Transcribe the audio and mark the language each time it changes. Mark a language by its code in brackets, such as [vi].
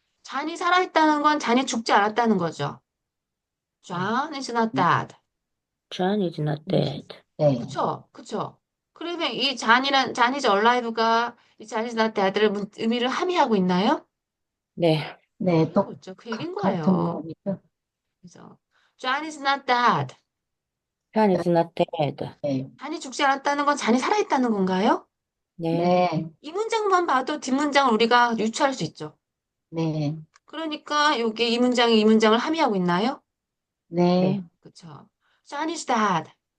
[ko] 잔이 살아있다는 건 잔이 죽지 않았다는 거죠. [en] John is not dead. John is not dead. [ko] 네, 그쵸? 그쵸? 그러면 이 잔이즈 얼라이브가 이 잔이즈 나트 아들의 의미를 함의하고 있나요? 네. 네, 하고 있죠. 그 얘기인 같은 거예요. 말이죠. 그래서 [en] John is not dead. John is not dead. [ko] 네, 잔이 죽지 않았다는 건 잔이 살아있다는 건가요? 네. 네, 이 문장만 봐도 뒷문장을 우리가 유추할 수 있죠. 네, 그러니까 여기 이 문장이 이 문장을 함의하고 있나요? 네, 네. 그쵸? [en] John is dead.